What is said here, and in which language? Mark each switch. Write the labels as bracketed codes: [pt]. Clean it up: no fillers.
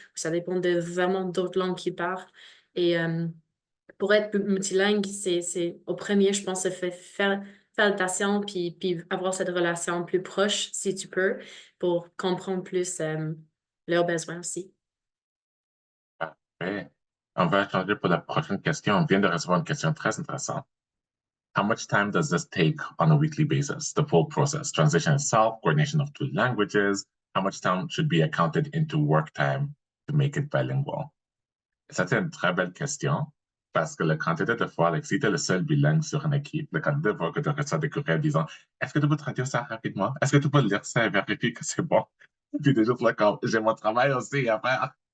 [fr] Ça dépend de vraiment d'autres langues qu'ils parlent. Et pour être multilingue, c'est au premier, je pense, faire attention puis avoir cette relation plus proche, si tu peux, pour comprendre plus leurs besoins aussi. Parfait. On va changer pour la prochaine question. On vient de recevoir une question très intéressante. [en] How much time does this take on a weekly basis, the full process? Translation itself, coordination of two languages, how much time should be accounted into work time to make it bilingual? [fr] Ça, c'est une très belle question parce que le candidat de fois, si tu es le seul bilingue sur une équipe, le candidat voit que tu reçois des courriels disant est-ce que tu peux traduire ça rapidement? Est-ce que tu peux lire ça et vérifier que c'est bon? Puis des jours là, comme j'ai mon travail aussi à faire.